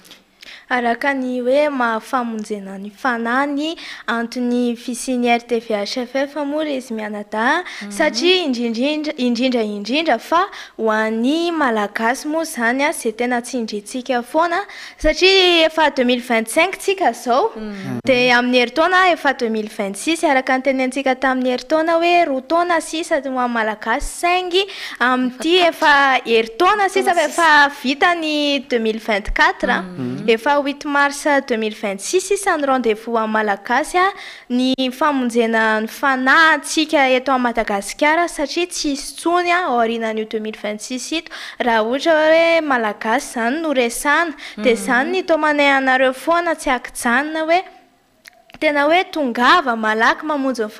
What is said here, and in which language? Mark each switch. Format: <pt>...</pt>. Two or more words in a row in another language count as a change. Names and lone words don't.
<mg>araka ny hoe mahafamonjena ny fanany antony fisiany RTV HFF moa izy mianadahy satria indrindra fa ho an'ny malagasy moa zany zay tena tsindrintsika foana satria efa 2025 tsika zao dia amin'ny herintaona efa 2026 araka ny tenentsika tamin'ny herintaona hoe roa taona sisa ho an'ny malagasy saingy amin'ity efa herintaona sisa efa vita ny 2024 efa 8 mars 2026 isan'ny</mg> <fr>rendez-vous à</fr> <mg>Malagasy ny famonjena ny fanahintsika eto à Madagasikara satria tsy hisy tsony aorianan'io 2026 ito raha ohatra hoe malagasy zany no resana dia zany ny tomanay anareo foana tsy akijanona hoe tena hoe tongava malaky mamonjy ny</mg>